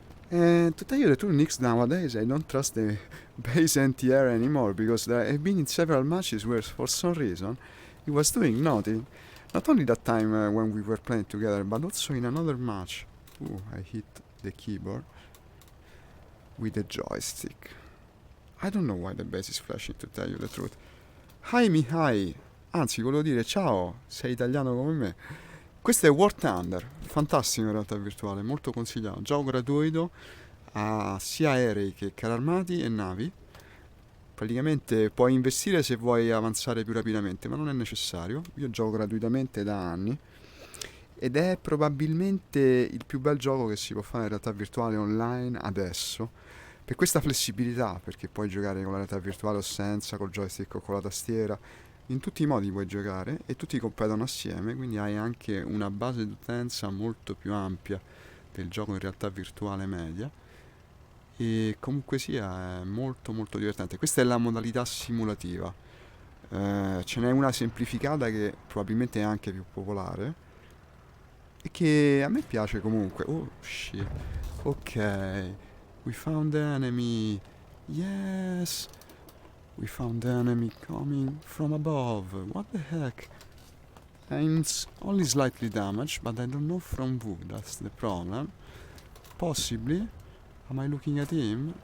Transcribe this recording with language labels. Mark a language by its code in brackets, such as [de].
[en] And to tell you the truth, Nix, nowadays I don't trust the base anti-air anymore, because I've been in several matches where for some reason it was doing nothing. Not only that time when we were playing together, but also in another match. Ooh, I hit the keyboard with the joystick. I don't know why the base is flashing, to tell you the truth. Hi Mihai! [it] Anzi, volevo dire ciao, sei italiano come me. Questo è War Thunder, fantastico in realtà virtuale, molto consigliato. Gioco gratuito a sia aerei che carri armati e navi. Praticamente puoi investire se vuoi avanzare più rapidamente, ma non è necessario. Io gioco gratuitamente da anni ed è probabilmente il più bel gioco che si può fare in realtà virtuale online adesso, per questa flessibilità, perché puoi giocare con la realtà virtuale o senza, col joystick o con la tastiera. In tutti i modi puoi giocare e tutti competono assieme, quindi hai anche una base d'utenza molto più ampia del gioco in realtà virtuale media, e comunque sia è molto molto divertente. Questa è la modalità simulativa, ce n'è una semplificata che probabilmente è anche più popolare e che a me piace comunque. [en] Oh shit, ok, we found the enemy, yes. We found the enemy coming from above. What the heck? I'm only slightly damaged, but I don't know from who. That's the problem. Possibly. Am I looking at him?